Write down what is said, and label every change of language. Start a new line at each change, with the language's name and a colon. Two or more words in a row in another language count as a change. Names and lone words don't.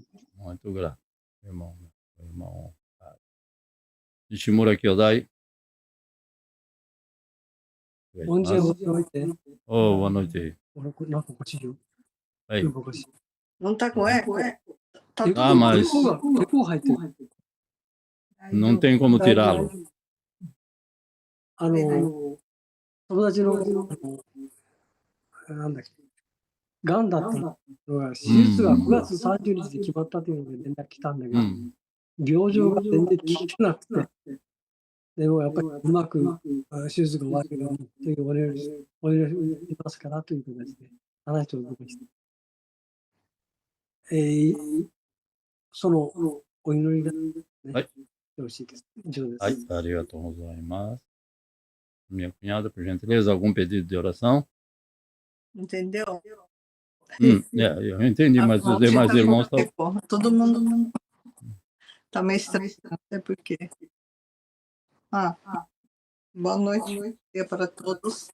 Portuguese: Muito grato, irmão. Nishimura Kyodai. Bom dia, boa noite. Boa noite. Aí. Não tá com eco? Mas não tem como tirá-lo.
Japanese: 友達のなんだっけ、がんだったのが、手術が9月30日で決まったというので連絡来たんだけど、病状が全然聞いてなくて、でもやっぱりうまく手術が終わるようにというお願いしますからという形で話をお伺いして、そのお祈りが、ね、よろしいです。以上です。はい、ありがとうございます。
Portuguese: Minha cunhada, por gentileza, algum pedido de oração? Entendeu? Eu entendi, mas os demais irmãos estão... Todo mundo tá meio estranho, não sei por quê. Boa noite para todos.